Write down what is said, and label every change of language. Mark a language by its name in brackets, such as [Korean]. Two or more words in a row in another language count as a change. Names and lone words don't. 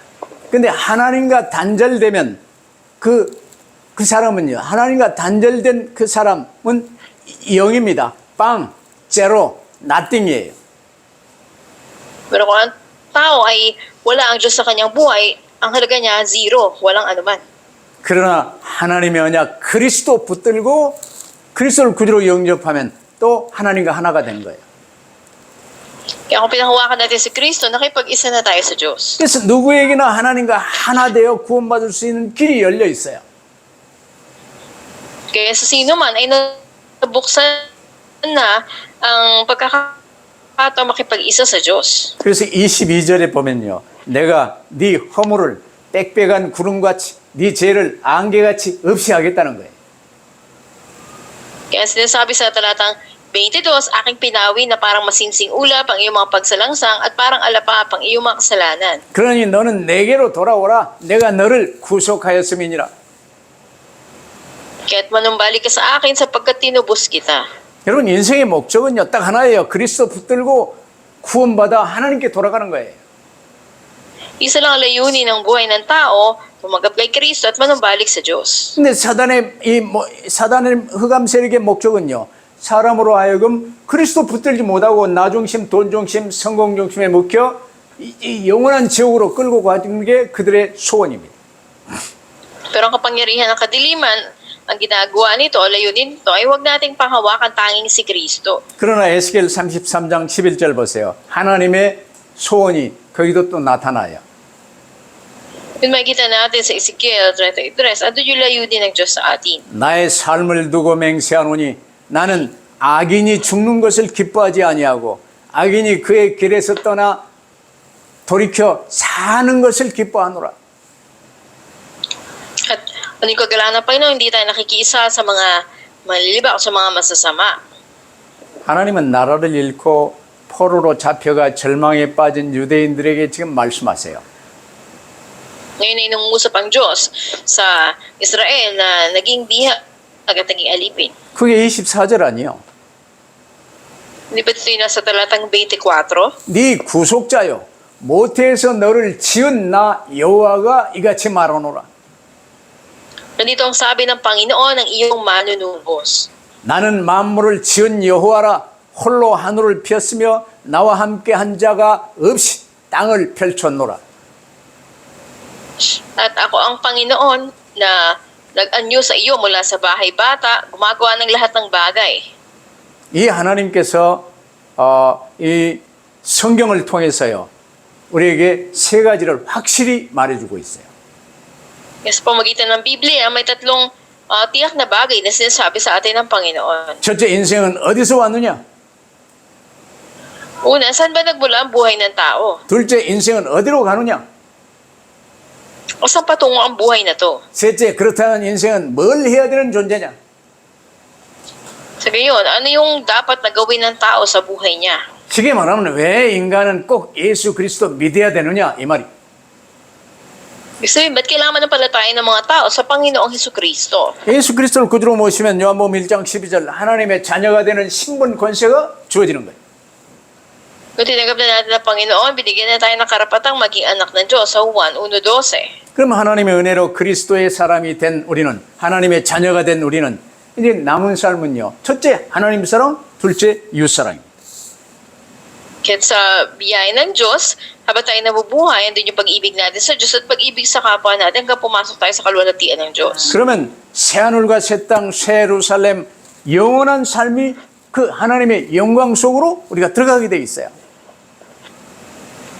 [Korean] 근데 하나님과 단절되면 그 사람은요. 하나님과 단절된 그 사람은 0입니다. 빵, 제로, nothing이에요. [Filipino] Pero kung ang tao ay wala ang Diyos sa kanyang buhay, ang halaga niya 0, walang anuman. [Korean] 그러나 하나님의 언약 그리스도 붙들고 그리스도를 구주로 영접하면 또 하나님과 하나가 된 거예요. [Filipino] Kaya kung pinahawakan natin si Kristo, nakipag-isa na tayo sa Diyos. [Korean] 그래서 누구에게나 하나님과 하나 되어 구원받을 수 있는 길이 열려 있어요. [Filipino] Kaya sa sino man ay nabuksan na ang pagkakataon makipag-isa sa Diyos. [Korean] 그래서 22절에 보면요. 내가 네 허물을 빽빽한 구름같이 네 죄를 안개같이 없이 하겠다는 거예요. [Filipino] Kaya sinasabi sa talatang 22, aking pinawi na parang masinsing ulap ang iyong mga pagsalangsang at parang alapap ang iyong mga kasalanan. [Korean] 그러니 너는 내게로 돌아오라. 내가 너를 구속하였음이니라. [Filipino] Kaya't manumbalik ka sa akin sapagkat tinubos kita. [Korean] 여러분 인생의 목적은요. 딱 하나예요. 그리스도 붙들고 구원받아 하나님께 돌아가는 거예요. [Filipino] Isa lang ang layunin ng buhay ng tao, tumanggap kay Kristo at manumbalik sa Diyos. [Korean] 근데 사단의 흑암 세력의 목적은요. 사람으로 하여금 그리스도 붙들지 못하고 나 중심, 돈 중심, 성공 중심에 묶여 이 영원한 지옥으로 끌고 가는 게 그들의 소원입니다. [Filipino] Pero ang kapangyarihan ng kadiliman, ang ginagawa nito o layunin nito ay huwag nating panghawakan tanging si Kristo. [Korean] 그러나 에스겔 33장 11절 보세요. 하나님의 소원이 거기도 또 나타나요. [Filipino] Yun makikita natin sa Ezekiel 33, andun yung layunin ng Diyos sa atin. [Korean] 나의 삶을 두고 맹세하노니 나는 악인이 죽는 것을 기뻐하지 아니하고 악인이 그의 길에서 떠나 돌이켜 사는 것을 기뻐하노라. [Filipino] At ano yung kagalaan ng Panginoon, hindi tayo nakikiisa sa mga maliliba o sa mga masasama. [Korean] 하나님은 나라를 잃고 포로로 잡혀가 절망에 빠진 유대인들에게 지금 말씀하세요. [Filipino] Ngayon ay nangungusap ang Diyos sa Israel na naging bihag at naging alipin. [Korean] 그게 24절 아니에요. [Filipino] Hindi ba ito yung nasa talatang 24? [Korean] 네 구속자요 모태에서 너를 지은 나 여호와가 이같이 말하노라. [Filipino] Nandito ang sabi ng Panginoon ng iyong manunubos. [Korean] 나는 만물을 지은 여호와라 홀로 하늘을 폈으며 나와 함께 한 자가 없이 땅을 펼쳤노라. [Filipino] At ako ang Panginoon na nag-anyo sa iyo mula sa bahay bata, gumagawa ng lahat ng bagay. [Korean] 이 하나님께서 이 성경을 통해서요 우리에게 세 가지를 확실히 말해주고 있어요. [Filipino] Kasi pamagitan ng Biblia, may tatlong tiyak na bagay na sinasabi sa atin ng Panginoon. [Korean] 첫째 인생은 어디서 왔느냐? [Filipino] Una, saan ba nagmula ang buhay ng tao? [Korean] 둘째 인생은 어디로 가느냐? [Filipino] O saan patungo ang buhay na to? [Korean] 셋째 그렇다면 인생은 뭘 해야 되는 존재냐? [Filipino] Sa gayon, ano yung dapat na gawin ng tao sa buhay niya? [Korean] 쉽게 말하면 왜 인간은 꼭 예수 그리스도 믿어야 되느냐 이 말이. [Filipino] Ibig sabihin, ba't kailangan ng palataya ng mga tao sa Panginoong Hesukristo? [Korean] 예수 그리스도를 구주로 모시면 요한복음 1장 12절 하나님의 자녀가 되는 신분 권세가 주어지는 거예요. [Filipino] Kung tinanggap na natin ang Panginoon, binigyan na tayo ng karapatang maging anak ng Diyos sa Juan 1:12. [Korean] 그럼 하나님의 은혜로 그리스도의 사람이 된 우리는 하나님의 자녀가 된 우리는 이제 남은 삶은요. 첫째 하나님 사랑, 둘째 이웃 사랑입니다. [Filipino] Kaya sa biyaya ng Diyos, habang tayo nabubuhay, andun yung pag-ibig natin sa Diyos at pag-ibig sa kapwa natin hanggang pumasok tayo sa kalwalhatian ng Diyos. [Korean] 그러면 새하늘과 새 땅, 새 예루살렘 영원한 삶이 그 하나님의 영광 속으로 우리가 들어가게 돼 있어요.